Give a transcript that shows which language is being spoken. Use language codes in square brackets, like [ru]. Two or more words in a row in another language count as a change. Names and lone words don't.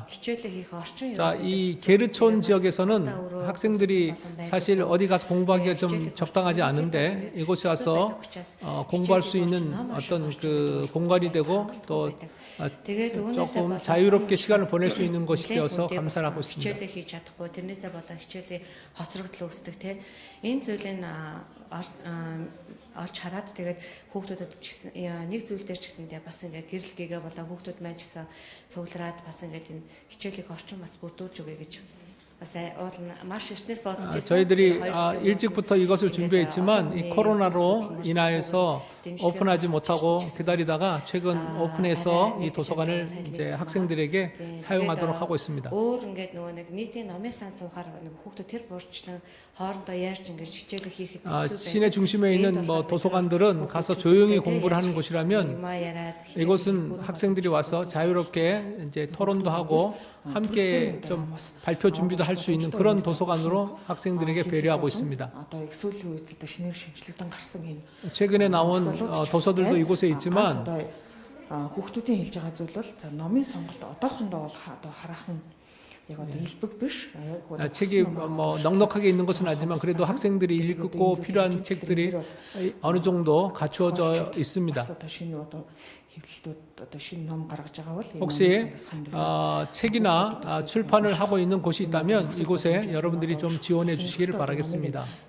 [ko] 자, 이 게르촌 지역에서는 학생들이 사실 어디 가서 공부하기가 좀 적당하지 않은데 이곳에 와서 공부할 수 있는 어떤 그 공간이 되고 또 조금 자유롭게 시간을 보낼 수 있는 것이 되어서 감사를 하고 있습니다. [mn] олж хараад тэгээд хүүхдүүдэд ч гэсэн нэг зүйл дээр ч гэсэндээ бас ингээ гэрэл гээгээ болоо хүүхдүүд маань ч гэсэн цуглараад бас ингээ энэ хичээлийг орчин бас бүрдүүлж өгье гэж [ko] 저희들이 일찍부터 이것을 준비했지만 이 코로나로 인하여서 오픈하지 못하고 기다리다가 최근 오픈해서 이 도서관을 이제 학생들에게 사용하도록 하고 있습니다. 시내 중심에 있는 뭐 도서관들은 가서 조용히 공부를 하는 곳이라면 이곳은 학생들이 와서 자유롭게 이제 토론도 하고 함께 좀 발표 준비도 할 수 있는 그런 도서관으로 학생들에게 배려하고 있습니다. 최근에 나온 도서들도 이곳에 있지만 [mn] хүүхдүүдийн хэлж байгаа зүйл бол номын сонголт одоохондоо одоо хараахан [ko] 책이 뭐 넉넉하게 있는 것은 아니지만 그래도 학생들이 읽고 필요한 책들이 어느 정도 갖추어져 있습니다. 혹시 책이나 출판을 하고 있는 곳이 있다면 이곳에 여러분들이 좀 지원해 주시기를 바라겠습니다.